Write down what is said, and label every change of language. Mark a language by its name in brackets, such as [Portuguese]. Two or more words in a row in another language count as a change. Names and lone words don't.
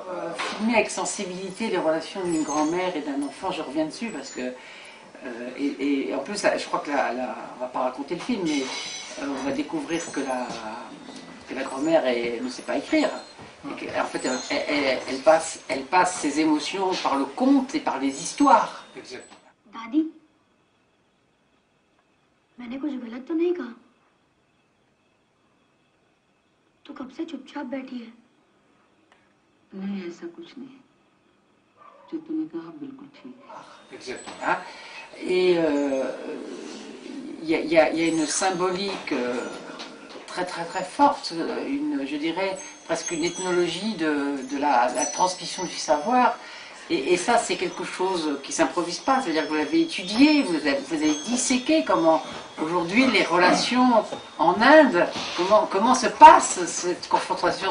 [French] Filmer avec sensibilité les relations d'une grand-mère et d'un enfant, je reviens dessus parce que... et en plus, je crois que on ne va pas raconter le film, mais on va découvrir que la grand-mère ne sait pas écrire. En fait, elle passe ses émotions par le conte et par les histoires. Exactement. [Hindi] दादी, मैंने कुछ गलत तो नहीं कहा? तू कब से चुपचाप बैठी है? नहीं, ऐसा कुछ नहीं। जो तूने कहा बिल्कुल ठीक है। [French] Exactement. Hein. Et il y a une symbolique très très très forte, je dirais presque une ethnologie de la transmission du savoir. Et ça, c'est quelque chose qui ne s'improvise pas, c'est-à-dire que vous l'avez étudié, vous avez disséqué comment aujourd'hui les relations en Inde, comment se passe cette confrontation.